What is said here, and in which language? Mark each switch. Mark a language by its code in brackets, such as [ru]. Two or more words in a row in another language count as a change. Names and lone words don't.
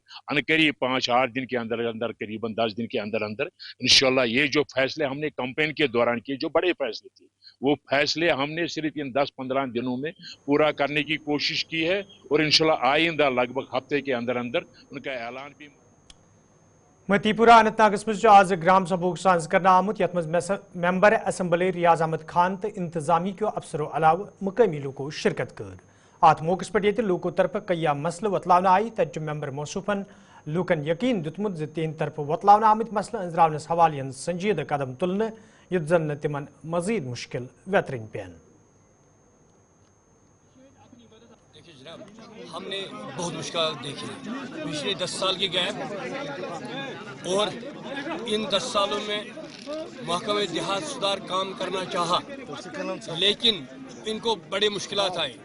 [ur] عنقریب 5-8 دن کے اندر قریباً 10 دن کے اندر انشاءاللہ یہ جو فیصلے ہم نے کمپین کے دوران کیے جو بڑے فیصلے تھے وہ فیصلے ہم نے صرف ان 10-15 دنوں میں پورا کرنے کی کوشش کی ہے اور انشاءاللہ آئندہ لگ بھگ ہفتے کے اندر ان کا اعلان بھی. [ks] متی پورہ اننت ناگس مز آز گرام سبھا ساز کرنا آمت یت مز ممبر اسمبلی ریاض احمد خان تو انتظامی کیو افسرو علاوہ مقامی لوکو شرکت کر. ات موقع پہ یہ لوکو طرف کئی مسئلہ وتلاونہ آئی تت ممبر موصوفن لوکن یقین دتمت ز تہند طرف وتلاونہ آمت مسئلہ انزراونس حوالہ سنجیدہ قدم تلنے یت زن تمن مزید مشکل ویترن پین. [ur] ہم نے بہت مشکلات دیکھی پچھلے 10 سال کے گیپ اور ان 10 سالوں میں محکمہ دیہات سدھار کام کرنا چاہا لیکن ان کو بڑے مشکلات آئے.